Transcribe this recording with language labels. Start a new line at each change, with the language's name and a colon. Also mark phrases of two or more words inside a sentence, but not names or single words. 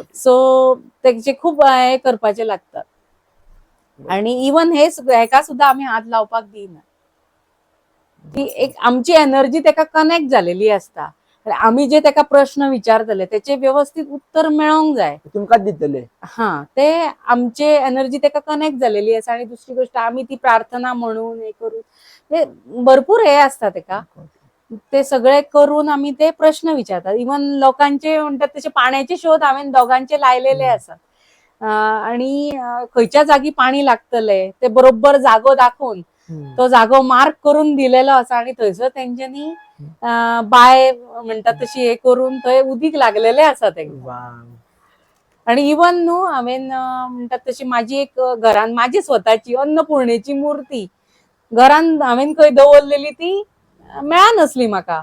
Konkani: सो त्याचे खूप हे करपाचे लागतात. आणि इवन हेका सुद्धा आम्ही हात लावपाक दिना. ती एक आमची एनर्जी त्याका कनेक्ट झालेली असता. आम्ही जे त्याका प्रश्न विचारतले त्याचे व्यवस्थित उत्तर मेळोंक जाय. तुमकाच दितले. हा, ते आमचे एनर्जी त्याका कनेक्ट झालेली असा. आणि दुसरी गोष्ट आम्ही ती प्रार्थना म्हणून हे करून ते भरपूर हे असतात त्याका. ते सगळे करून आम्ही ते प्रश्न विचारतात. इवन लोकांचे म्हणतात तसे पाण्याचे शोध हांवें दोघांचे लायलेले असतात. आणि खंयच्या जागी पाणी लागतले ते बरोबर जागो दाखवून तो जागो मार्क करून दिलेलो असा. आणि थंयसर तेंच्यांनी बाय म्हणतात तशी हे करून थंय उदीक लागलेले आसा तेंका. आणि इवन न्हू हांवें म्हणतात तशी माझी एक घरान माझी स्वताची अन्नपूर्णेची मूर्ती घरान हांवें खंय दवरलेली ती मेळा नसली म्हाका.